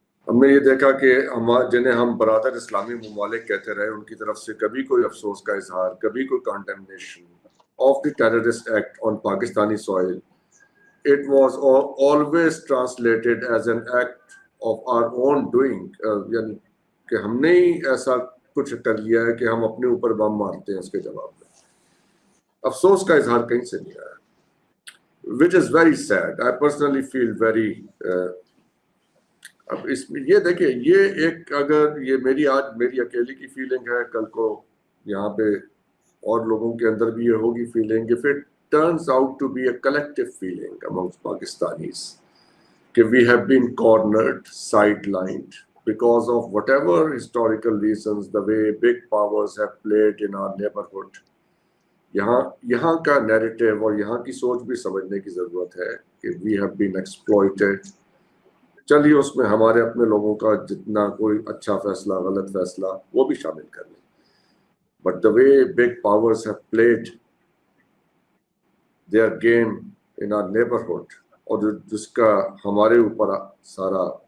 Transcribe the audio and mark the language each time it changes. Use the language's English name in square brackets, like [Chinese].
[Hindi] हमने ये देखा कि जिन्हें हम बरादर इस्लामी ममालिक कहते रहे, उनकी तरफ से कभी कोई अफसोस का इजहार, कभी कोई [English] condemnation of the terrorist act on Pakistani soil, it was always translated as an act of our own doing, [Hindi] यानी कि हमने ही ऐसा कुछ कर लिया है कि हम अपने ऊपर बम मारते हैं उसके जवाब में। अफसोस का इजहार कहीं से नहीं आया, [English] which is very sad. I personally feel very [Hindi] अब इसमें ये देखिए, ये एक अगर ये आज मेरी अकेली की फीलिंग है, कल को यहाँ पे और लोगों के अंदर भी ये होगी feeling, [English] if it turns out to be a collective feeling amongst Pakistanis that we have been cornered, sidelined because of whatever historical reasons, the way big powers have played in our neighborhood. [Hindi] यहाँ का narrative और यहाँ की सोच भी समझने की ज़रूरत है कि [English] we have been exploited. [Hindi] चलिए उसमें हमारे अपने लोगों का जितना कोई अच्छा फैसला, गलत फैसला, वो भी शामिल कर लें, [English] but the way big powers have played their game in our neighborhood, [Hindi] और जिसका हमारे ऊपर सारा